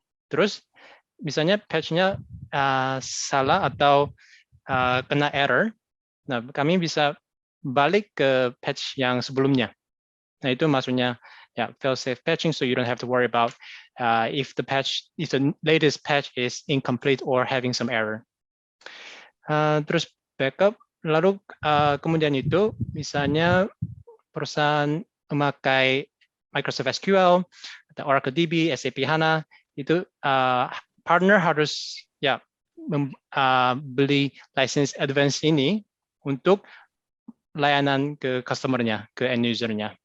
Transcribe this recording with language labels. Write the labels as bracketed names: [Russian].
[Indonesian] Terus misalnya patch-nya salah atau kena error, nah kami bisa balik ke patch yang sebelumnya. Nah itu maksudnya ya fail-safe patching, [English] so you don't have to worry about if the latest patch is incomplete or having some error. [Indonesian] Terus backup, lalu kemudian itu misalnya perusahaan memakai Microsoft SQL atau Oracle DB, SAP HANA, itu partner harus ya beli license advance ini untuk layanan ke customer-nya, ke end user-nya.